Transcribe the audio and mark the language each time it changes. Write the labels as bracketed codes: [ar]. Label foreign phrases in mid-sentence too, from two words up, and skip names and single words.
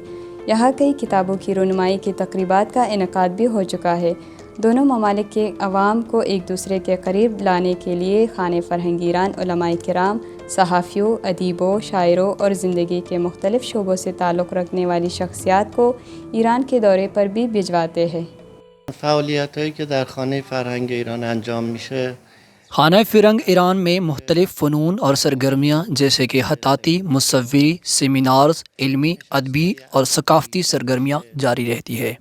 [ur] یہاں کئی کتابوں کی رونمائی کی تقریبات کا انعقاد بھی ہو چکا ہے۔ دونوں ممالک کے عوام کو ایک دوسرے کے قریب لانے کے لیے خانہ فرہنگ ایران علماء کرام، صحافیوں، ادیبوں، شاعروں اور زندگی کے مختلف شعبوں سے تعلق رکھنے والی شخصیات کو ایران کے دورے پر بھی بھجواتے ہیں۔ [fa] فعالیت‌هایی که در خانه فرهنگ ایران انجام میشه، [ur] خانہ فرنگ ایران میں مختلف فنون اور سرگرمیاں جیسے کہ خطاطی، مصوری، سیمینارز، علمی، ادبی اور ثقافتی سرگرمیاں جاری رہتی ہے۔